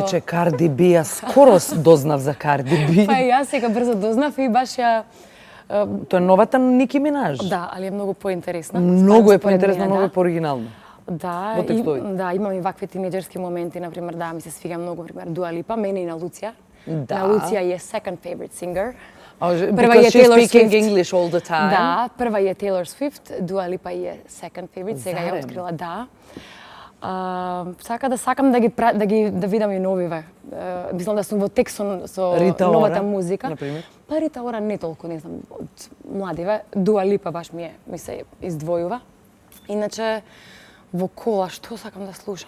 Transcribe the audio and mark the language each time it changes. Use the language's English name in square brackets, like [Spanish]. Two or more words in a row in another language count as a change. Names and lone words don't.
[Macedonian] рече Карди Би, јас скоро дознав за Карди Би. Па и јас сега брзо дознав и баш ја... Тоа е новата Ники Минаж. Да, али е многу поинтересна. Многу е Според поинтересно, мене, многу е да. пооригинално. Да, Во текстови. да, имам и вакви тинеџерски моменти, например, да, ми се свига многу, например, Dua Lipa, мене и на Луција. Да. На Луција е [English] second favorite singer. [Macedonian] Прва Прва е [English] she's Taylor speaking Swift. English all the time. [Macedonian] Да, прва е Taylor Swift, Dua Lipa е [English] second favorite, [Macedonian] сега ја Зарем? открила, да. Сакам да видам и новиве. Мислам да сум во тек со Рита новата Ора, музика. например? Па Рита Ора не толку, не знам, од младиве. Dua Lipa баш ми се издвојува. Иначе во кола што сакам да слушам?